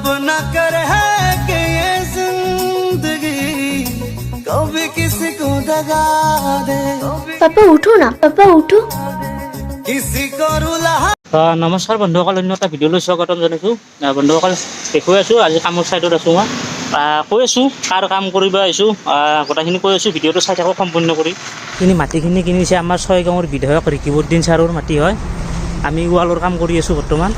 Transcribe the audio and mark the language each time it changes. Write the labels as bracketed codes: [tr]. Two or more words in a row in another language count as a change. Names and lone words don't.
[hi] ना करे है कि ये जिंदगी कभी किसी को दगा दे पापा उठो ना पापा उठो किसी को रुला [as] নমস্কাৰ বন্ধুসকল, অন্য এটা ভিডিঅ'লৈ স্বাগতম জনাইছোঁ। বন্ধুসকল দেখুৱাই আছোঁ, আজি কামৰ ছাইডত আছোঁ। মই কৈ আছোঁ কাৰ কাম কৰিব আহিছোঁ, গোটেইখিনি কৈ আছোঁ। ভিডিঅ'টো চাই থাকক সম্পূৰ্ণ কৰি। এইখিনি মাটিখিনি কিনিছে আমাৰ 6 গাঁৱৰ বিধায়ক ৰিকিবুদ্দিন ছাৰৰ মাটি হয়। আমি ৱালৰ কাম কৰি আছোঁ বৰ্তমান।